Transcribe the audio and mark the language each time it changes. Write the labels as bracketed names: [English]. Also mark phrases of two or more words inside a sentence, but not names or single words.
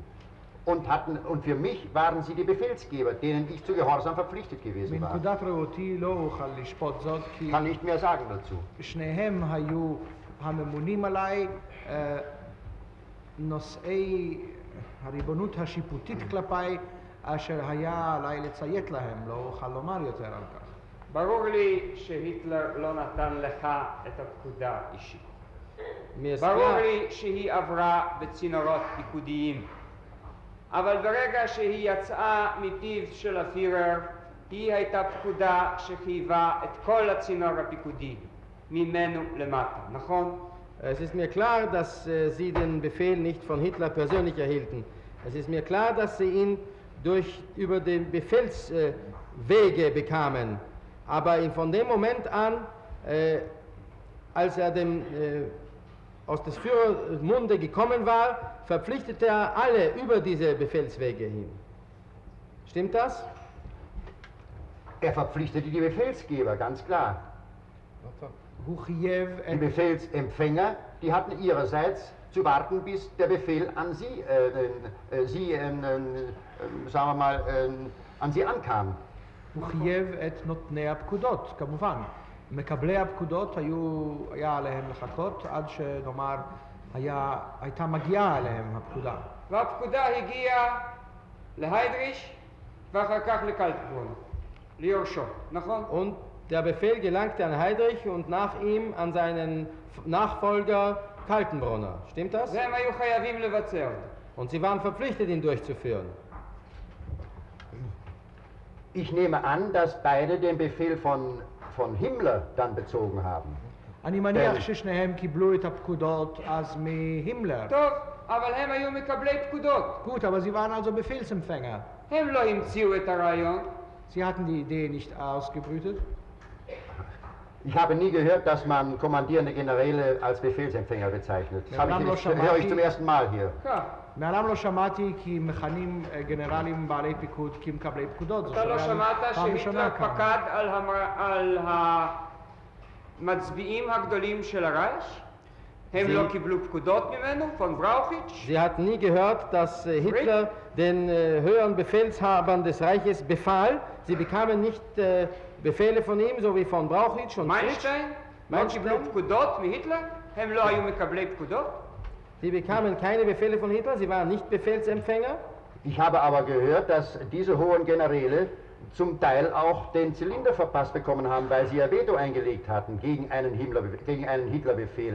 [German] Und für mich waren sie die Befehlsgeber, denen ich zu Gehorsam verpflichtet gewesen war. [Hebrew] מנקודת ראותי לא אוכל לשפוט זאת, כי [German] Kann nicht mehr sagen dazu. [Hebrew] שניהם היו הממונים עליי, נושאי הריבונות השיפוטית כלפיי, אשר היה עליי לציית להם, לא אוכל לומר יותר על כך. ברור לי שהיטלר לא נתן לך את הפקודה אישית. ברור לי שהיא עברה בצינורות פיקודיים. אבל ברגע שהיא יצאה מפיו של הפירר, היא הייתה פקודה שחייבה את כל הצינור הפיקודי, ממנו למטה, נכון? [German] Es ist mir klar, dass Sie den Befehl nicht von Hitler persönlich erhielten. Es ist mir klar, dass Sie ihn über den Befehlswege bekamen. Aber von dem Moment an, als er aus des Führers Munde gekommen war, verpflichtete er alle über diese Befehlswege hin. Stimmt das? Er verpflichtete die Befehlsgeber, ganz klar. [Hebrew] הוא חייב [German] Die [Hebrew] את... [German] Befehlsempfänger, die hatten ihrerseits zu warten, bis der Befehl an sagen wir mal, an sie ankam. [Hebrew] הוא חייב את נותני הפקודות, כמובן. מקבלי הפקודות היה עליהם לחכות עד שנאמר הייתה מגיעה עליהם הפקודה. והפקודה הגיעה להיידריש ואחר כך לקלטברון, ליורשו, נכון? [German] Und der Befehl gelangte an Heydrich und nach ihm an seinen Nachfolger Kaltenbrunner. Stimmt das? [Hebrew] והם היו חייבים לבצע אותו. [German] Und sie waren verpflichtet, ihn durchzuführen. Ich nehme an, dass beide den Befehl von Himmler dann bezogen haben. [Hebrew] אני מניח ששניהם קיבלו את הפקודות אז מהימלר. טוב, אבל הם היו מקבלי פקודות. [German] Gut, aber sie waren also Befehlsempfänger. [Hebrew] הם לא המציאו את הרעיון. [German] Sie hatten die Idee nicht ausgebrütet. Ich habe nie gehört, dass man kommandierende Generäle als Befehlsempfänger bezeichnet. Das höre ich zum ersten Mal hier. [Hebrew] כך. מעולם לא שמעתי כי מכנים גנרלים בעלי פיקוד כמקבלי פקודות. אתה לא שמעת שהיטלר פקד על המצביעים הגדולים של הרייך? הם לא קיבלו פקודות ממנו, פון בראוכיץ'? [German] Sie hatten nie gehört, dass Hitler den höheren Befehlshabern des Reiches befahl. Sie bekamen nicht Befehle von ihm, so wie von Brauchitsch und [Hebrew] מיינשטיין? לא קיבלו פקודות מהיטלר? הם לא היו מקבלי פקודות? [German] Sie bekamen keine Befehle von Hitler, sie waren nicht Befehlsempfänger. Ich habe aber gehört, dass diese hohen Generäle zum Teil auch den Zylinder verpasst bekommen haben, weil sie ihr Veto eingelegt hatten gegen einen Hitlerbefehl.